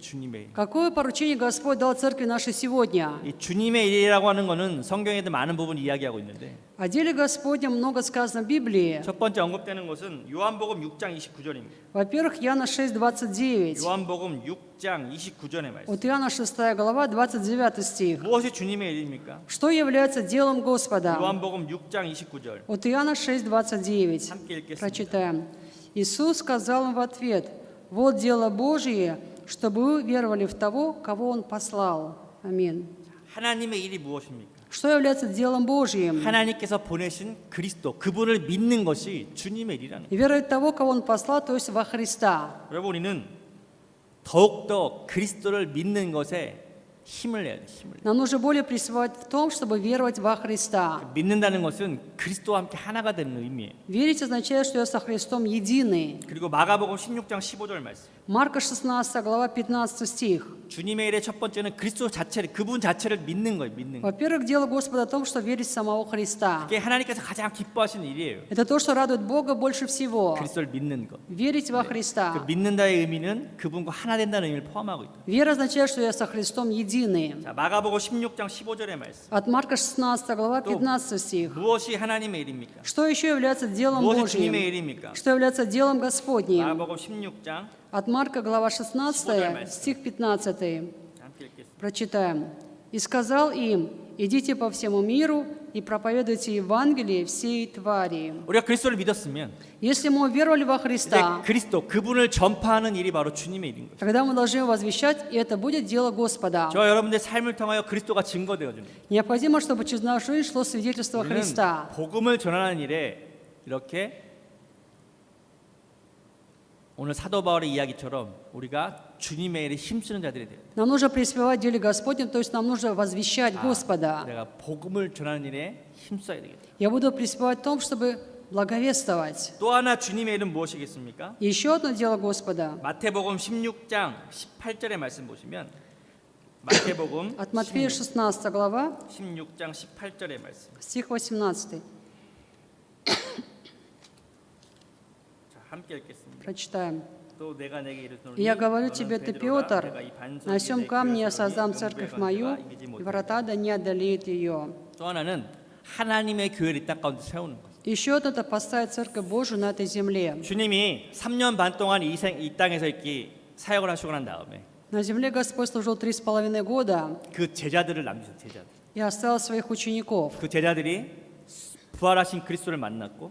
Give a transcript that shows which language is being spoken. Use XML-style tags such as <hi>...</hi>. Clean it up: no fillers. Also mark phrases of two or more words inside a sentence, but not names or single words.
<ko>주님의 일.</ko> <ru>Какое поручение Господь дал церкви нашей сегодня?</ru> <ko>이 주님의 일이라고 하는 것은 성경에도 많은 부분 이야기하고 있는데</ko> <ru>О деле Господнем много сказано в Библии.</ru> <ko>첫 번째 언급되는 것은 요한복음 6장 29절입니다.</ko> <ru>Во-первых, Иоанна 6:29.</ru> <ko>요한복음 6장 29절의 말씀.</ko> <ru>Вот Иоанна 6 глава, 29 стих.</ru> <ko>무엇이 주님의 일입니까?</ko> <ru>Что является делом Господа?</ru> <ko>요한복음 6장 29절.</ko> <ru>Вот Иоанна 6:29.</ru> <ko>함께 읽겠습니다.</ko> <ru>Прочитаем. Иисус сказал им в ответ: «Вот дело Божие, чтобы вы веровали в того, кого Он послал». Аминь.</ru> <ko>하나님의 일이 무엇입니까?</ko> <ru>Что является делом Божьим?</ru> <ko>하나님께서 보내신 그리스도, 그분을 믿는 것이 주님의 일이라는 거예요.</ko> <ru>И веровать в того, кого Он послал, то есть во Христа.</ru> <ko>여러분, 우리는 더욱더 그리스도를 믿는 것에 힘을 내야 돼요. 힘을.</ko> <ru>Нам нужно более преуспевать в том, чтобы веровать во Христа.</ru> <ko>믿는다는 것은 그리스도와 함께 하나가 되는 의미예요.</ko> <ru>Верить означает, что я со Христом единый.</ru> <ko>그리고 마가복음 16장 15절 말씀.</ko> <ru>Марка 16 глава, 15 стих.</ru> <ko>주님의 일의 첫 번째는 그리스도 자체를, 그분 자체를 믿는 거예요. 믿는 거.</ko> <ru>Во-первых, дело Господа в том, что верить в самого Христа.</ru> <ko>그게 하나님께서 가장 기뻐하시는 일이에요.</ko> <ru>Это то, что радует Бога больше всего.</ru> <ko>그리스도를 믿는 거.</ko> <ru>Верить во</ru> <ko>그</ko> <ru>Христа.</ru> <ko>믿는다의 의미는 그분과 하나 된다는 의미를 포함하고 있다.</ko> <ru>Вера означает, что я со Христом единый.</ru> <ko>자, 마가복음 16장 15절의 말씀.</ko> <ru>От Марка 16 глава, 15 стих.</ru> <ko>무엇이 하나님의 일입니까?</ko> <ru>Что еще является делом</ru> <ko>무엇이 주님의</ko> <ru>Божьим?</ru> <ko>일입니까?</ko> <ru>Что является делом Господним?</ru> <ko>마가복음 16장</ko> <ru>От Марка глава 16, стих 15.</ru> <ko>함께 읽겠습니다.</ko> <ru>Прочитаем. «И сказал им: идите по всему миру и проповедуйте Евангелие всей твари».</ru> <ko>우리가 그리스도를 믿었으면</ko> <ru>Если мы уверовали во</ru> <ko>이제</ko> <ru>Христа,</ru> <ko>그리스도, 그분을 전파하는 일이 바로 주님의 일인 거죠.</ko> <ru>тогда мы должны возвещать, и это будет дело Господа.</ru> <ko>저와 여러분들의 삶을 통하여 그리스도가 증거되어 줍니다.</ko> <ru>Необходимо, чтобы через нашу жизнь шло свидетельство</ru> <ko>우리는</ko> <ru>Христа.</ru> <ko>복음을 전하는 일에 이렇게 오늘 사도 바울의 이야기처럼 우리가 주님의 일에 힘쓰는 자들이 돼요.</ko> <ru>Нам нужно преуспевать в деле Господнем, то есть нам нужно возвещать Господа.</ru> <ko>내가 복음을 전하는 일에 힘써야 되겠다.</ko> <ru>Я буду преуспевать в том, чтобы благовествовать.</ru> <ko>또 하나 주님의 일은 무엇이겠습니까?</ko> <ru>Еще одно дело Господа.</ru> <ko>마태복음 16장 18절의 말씀 보시면 마태복음</ko> <ru>От Матфея 16 глава,</ru> <ko>16장 18절의 말씀.</ko> <ru>стих 18.</ru> <ko>자, 함께 읽겠습니다.</ko> <ru>Прочитаем.</ru> <ko>또 내가 내게 이르노니</ko> <ru>«И я говорю</ru> <ko>너는</ko> <ru>тебе, ты,</ru> <ko>베드로라,</ko> <ru>Петр,</ru> <ko>내가 이 반석</ko> <ru>на сем</ru> <ko>위에</ko> <ru>камне я</ru> <ko>교회를</ko> <ru>создам</ru> <ko>세우리니</ko> <ru>церковь</ru> <ko>영구의</ko> <ru>мою,</ru> <ko>관계가 이기지</ko> <ru>и</ru> <ko>못하리라».</ko> <ru>врата да не одолеют ее».</ru> <ko>또 하나는 하나님의 교회를 이 땅 가운데 세우는 것.</ko> <ru>Еще одно – это поставить церковь Божию на этой земле.</ru> <ko>주님이 3년 반 동안 이 땅에서 이렇게 사역을 하시고 난 다음에</ko> <ru>На земле Господь служил 3,5 года</ru> <ko>그 제자들을 남기셨어요. 제자들.</ko> <ru>и оставил своих учеников.</ru> <ko>그 제자들이 부활하신 그리스도를 만났고</ko>